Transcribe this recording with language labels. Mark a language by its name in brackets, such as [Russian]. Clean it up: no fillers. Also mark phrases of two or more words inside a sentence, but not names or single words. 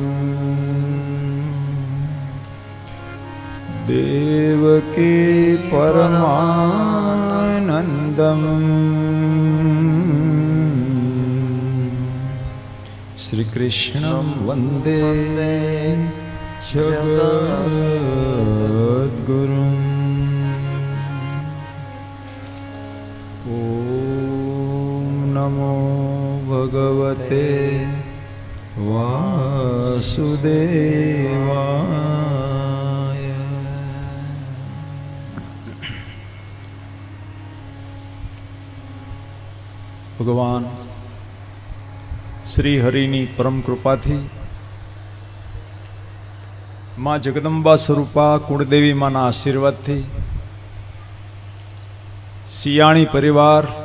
[Sanskrit] देवकी परमानन्दम् श्रीकृष्णं वन्दे जगद्गुरुम् ॐ नमो भगवते ભગવતે વાસુદેવાય. [Gujarati] ભગવાન શ્રી હરિની પરમ કૃપાથી માં જગદંબા સ્વરૂપા કુળદેવી માના આશીર્વાદથી સિયાણી પરિવાર